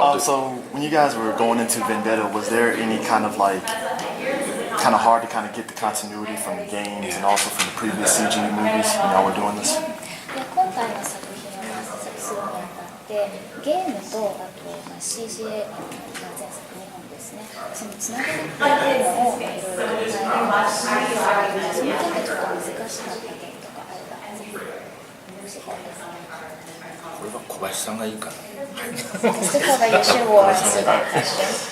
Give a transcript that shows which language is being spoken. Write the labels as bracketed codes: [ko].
[en] So when you guys were going into Vendetta, was there any kind of hard to kind of get the continuity from the games and also from the previous CG movies when y'all were doing this? [ja] 今回の作品を制作するにあたってゲームとあと CG 映画の前作2本ですね、そのつながりっていうのをいろいろ考えながら、その点でちょっと難しかった点とかあればぜひ教えてください。これは小林さんがいいかな。 [en] Mr. Carver, you should answer that question.